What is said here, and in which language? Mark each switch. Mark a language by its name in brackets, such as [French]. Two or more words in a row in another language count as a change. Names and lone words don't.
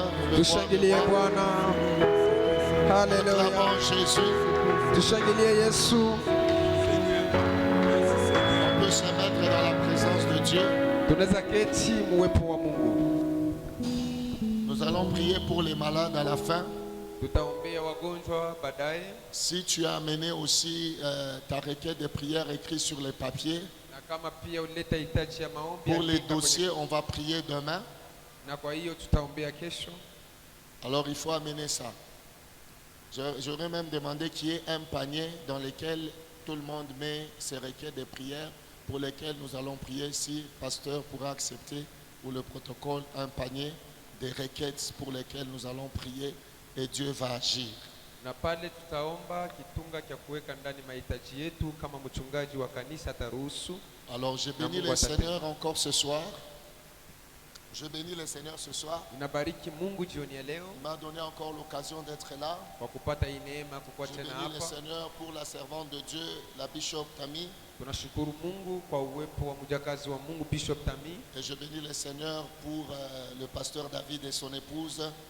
[Swahili] Tushangilie Bwana. Haleluya. [French] Acclamons Jésus. [Swahili] Tushangilie Yesu. [French] On peut se mettre dans la présence de Dieu. [Swahili] Tunaweza keti muwepo wa Mungu. [French] Nous allons prier pour les malades à la fin. [Swahili] Tutaombea wagonjwa baadaye. [French] Si tu as amené aussi ta requête de prière écrite sur les papiers, [Swahili] Na kama pia uleta hitaji ya maombi [French] pour les dossiers, on va prier demain. [Swahili] Na kwa hiyo tutaombea kesho. [French] Alors il faut amener ça. J'aurais même demandé qu'il y ait un panier dans lequel tout le monde met ses requêtes de prière pour lesquelles nous allons prier, si le pasteur pourra accepter, ou le protocole, un panier de requêtes pour lesquelles nous allons prier et Dieu va agir. [Swahili] Na pale tutaomba kitunga cha kuweka ndani mahitaji yetu kama mchungaji wa kanisa ataruhusu. [French] Alors je bénis le Seigneur encore ce soir. Je bénis le Seigneur ce soir. Il m'a donné encore l'occasion d'être là. Je bénis le Seigneur pour la servante de Dieu, la Bishop Tami. Et je bénis le Seigneur pour le pasteur David et son épouse.